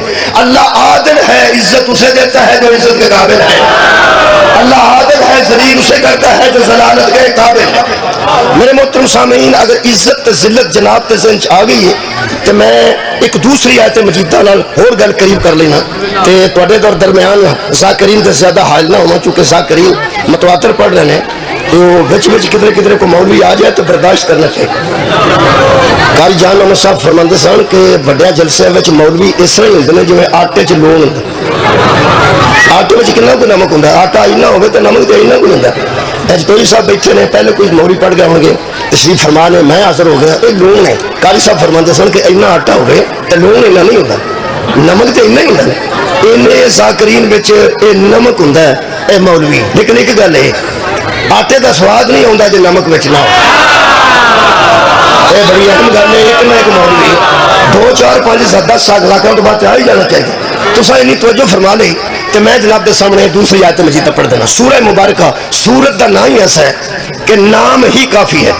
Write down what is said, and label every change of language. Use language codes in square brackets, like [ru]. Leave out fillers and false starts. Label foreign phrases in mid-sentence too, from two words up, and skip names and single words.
[ur] اللہ عادل ہے، عزت اسے دیتا ہے جو عزت کے قابل ہے۔ اللہ عادل ہے، ذلیل اسے کرتا ہے جو ذلالت کے قابل ہے۔ [pa] میرے محترم سامعین، اگر عزت تے ذلت جناب تے ذہن آ گئی ہے تو میں ایک دوسری آیت مجیدہ نال اور گل قریب کر لینا تے تواڈے درمیان ذاکرین تے زیادہ حائل نہ ہونا، چونکہ ذاکرین متواتر پڑھ رہے ہیں تو وچ کدھر کدھر کو مولوی آ جائے تو برداشت کرنا چاہیے۔ قاری جان محمد صاحب فرماندے سن کہ بڑے جلسے وچ مولوی اس طرح ہوندے نے جویں آٹے چ لون ہوندا۔ آٹے وچ کتنا کو نمک ہوندا، آٹا اینا ہوے تے نمک تے اینا کو ہوندا۔ اج توئی صاحب بیٹھے نے، پہلے کوئی مولوی پڑھ گئے ہوں گے، تشریف فرما نے میں حاضر ہو گیا، اے لون ہے۔ قاری صاحب فرماندے سن کہ اینا آٹا ہوے تے لون اینا نہیں ہوندا، نمک تے اینا ہی ہوندا۔ اینے ذاکرین وچ اے نمک ہوندا ہے اے مولوی، لیکن ایک گل ہے آٹے دا سواد نہیں ہوندا جے نمک وچ نہ ہو۔ اے بڑی اہم گل ہے، ایک نہ ایک مولوی 2 4 5 7 10 سال لاکھوں تو بعد آ ہی جانا چاہیے۔ تساں اتنی توجہ فرما لئی کہ میں جناب دے سامنے دوسری آیت مجیدہ پڑھ دینا۔ سورہ مبارکہ، سورت دا نام ہی ایسا ہے کہ نام ہی کافی ہے۔